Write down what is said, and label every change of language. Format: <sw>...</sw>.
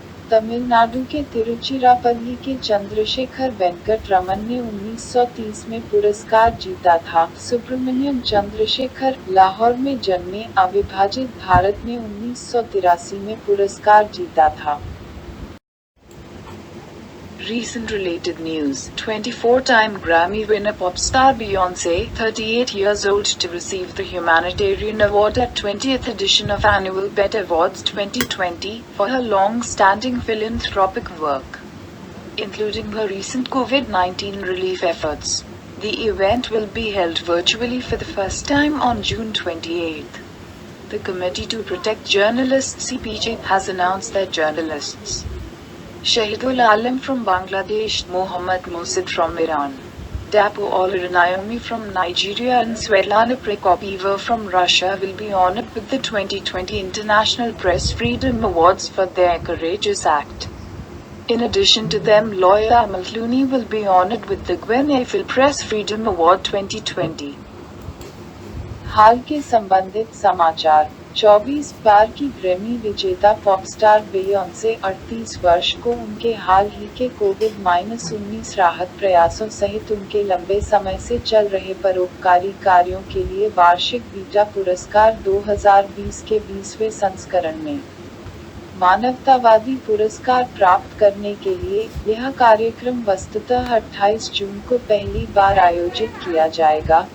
<hi>तमिलनाडु के तिरुचिरापल्ली के चंद्रशेखर वेंकट रमन ने 1930 में पुरस्कार जीता था। सुब्रमण्यम चंद्रशेखर, लाहौर में जन्मे, अविभाजित भारत में 1983 में पुरस्कार जीता था।</hi> <en>Recent related news. 24-time Grammy winner pop star Beyoncé, 38 years old, to receive the Humanitarian Award at 20th edition of Annual BET Awards 2020 for her long-standing philanthropic work, including her recent COVID-19 relief efforts. The event will be held virtually for the first time on June 28. The Committee to Protect Journalists (CPJ) has announced that journalists Shahidul Alam from Bangladesh, Mohammad Mosid from Iran, Dapo Olorunayemi from Nigeria and Svetlana Prokopyeva from Russia will be honored with the 2020 International Press Freedom Awards for their courageous act. In addition to them, lawyer Amal Clooney will be honored with the Gwen Eiffel Press Freedom Award 2020.</en> <hi>हाल के संबंधित समाचार। 24 बार की Grammy विजेता pop star बेयोंसे 38 वर्ष को उनके हाल ही के कोविड-19 राहत प्रयासों सहित उनके लंबे समय से चल रहे परोपकारी कार्यों के लिए वार्षिक बीटा पुरस्कार 2020 के 20वें संस्करण में मानवतावादी पुरस्कार प्राप्त करने के लिए यह कार्यक्रम वस्तुतः 28 जून को पहली बार आयोजित किया जाएगा।</hi>